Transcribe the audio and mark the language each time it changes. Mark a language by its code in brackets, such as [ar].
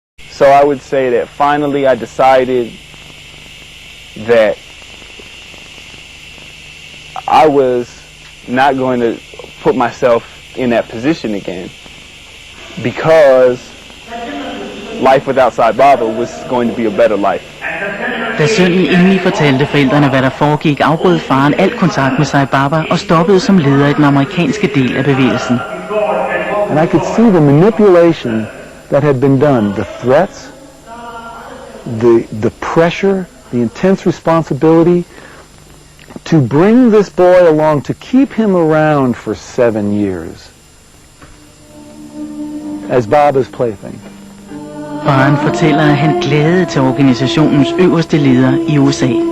[en] So I would say that finally I decided that I was not going to put myself in that position again, because life without Sai Baba was going to be a better life. [da] Da sønnen endelig fortalte forældrene, hvad der foregik, afbrød faren al kontakt med Sai Baba og stoppede som leder i den amerikanske del af bevægelsen. [en] And I could see the manipulation that had been done, the threats, the pressure, the intense responsibility to bring this boy along, to keep him around for 7 years as Baba's plaything. [da] Faren fortæller, at han klagede til organisationens øverste leder i USA.